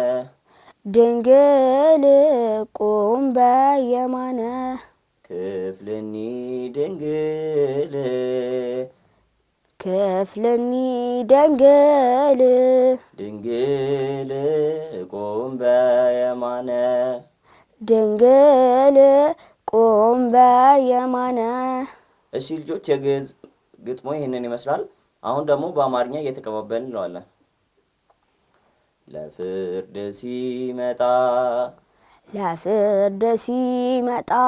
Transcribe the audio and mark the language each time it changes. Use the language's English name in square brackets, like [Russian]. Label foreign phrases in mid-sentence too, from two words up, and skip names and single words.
[Geez] ድንግል ቁም በየማነ ክፍልኒ ድንግል ክፍልኒ ድንግል ድንግል ቁም በየማነ ድንግል ቁም በየማነ። [Amharic] እሺ ልጆች የግዕዝ ግጥሞ ይህንን ይመስላል። አሁን ደግሞ በአማርኛ እየተቀባበልን እንለዋለን። ለፍርድ ሲመጣ ለፍርድ ሲመጣ